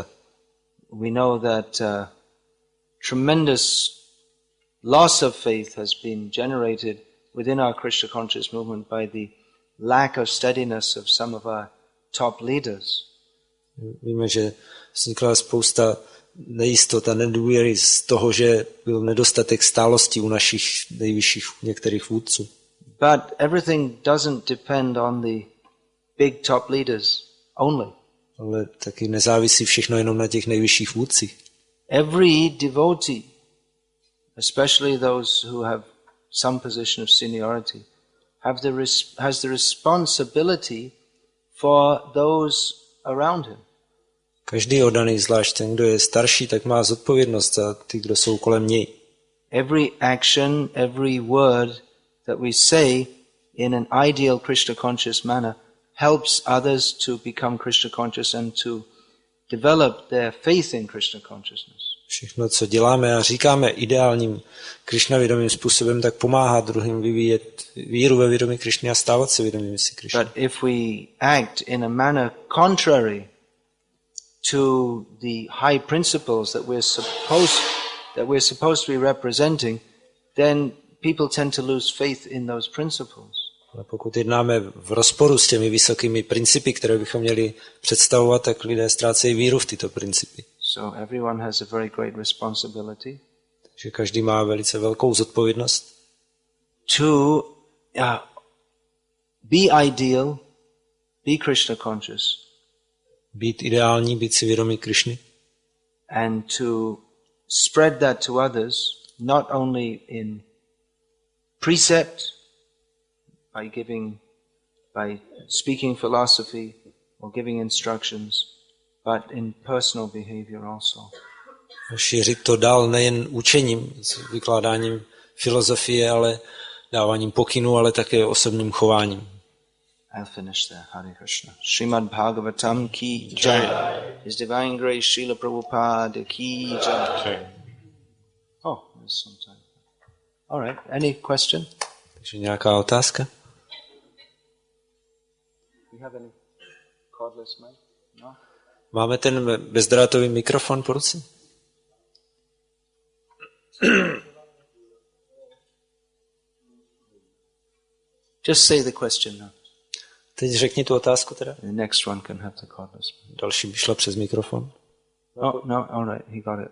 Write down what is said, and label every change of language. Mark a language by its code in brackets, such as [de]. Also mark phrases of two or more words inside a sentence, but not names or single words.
[en] We know that tremendous loss of faith has been generated within our Krishna conscious movement by the lack of steadiness of some of our top leaders. [cs] Víme, že vznikla spousta nejistot a nedůvěry z toho, že byl nedostatek stálosti u našich nejvyšších některých vůdců. [en] But everything doesn't depend on the big top leaders only. [cs] Ale taky nezávisí všechno jenom na těch nejvyšších vůdcích. [en] every devotee, especially those who have some position of seniority, has the responsibility for those around him. [cs] Každý oddaný, zvlášť ten, kdo je starší, tak má zodpovědnost za ty, kdo jsou kolem něj. [en] Every action, every word that we say in an ideal Krishna conscious manner helps others to become Krishna conscious and to develop their faith in Krishna consciousness. [cs] Všechno, co děláme a říkáme ideálním Krišnavědomým způsobem, tak pomáhá druhým vyvíjet víru ve vědomí Krišny a stávat se vědomými si Krišny. [en] But if we act in a manner contrary to the high principles that we're supposed to be representing, then people tend to lose faith in those principles. [cs] Ale pokud jednáme v rozporu s těmi vysokými principy, které bychom měli představovat, tak lidé ztrácejí víru v tyto principy. [en] So everyone has a very great responsibility. [cs] Takže každý má velice velkou zodpovědnost. [en] To be ideal, be Krishna conscious. [cs] Být ideální, být si vědomý Krišny. [en] And to spread that to others, not only in precept, by speaking philosophy or giving instructions, but in personal behavior also. [cs] Šířit to dál nejen učením, vykládáním filozofie, ale dáváním pokynů, ale také osobním chováním. [en] I'll finish there. Hare Krishna. [hi] श्रीमद् भागवतम् की जय. [en] His Divine Grace Srila Prabhupada [hi] की जय. [en] Oh, there's some time. All right. Any question? [cs] Takže nějaká otázka? [en] We have any cordless mic? No. [cs] Máme ten bezdrátový mikrofon po ruce? [en] Just say the question now. [cs] Teď řekni tu otázku teda. [en] The next one can have the cordless mic. [cs] Další by šla přes mikrofon. [en] Oh, no, all right. He got it.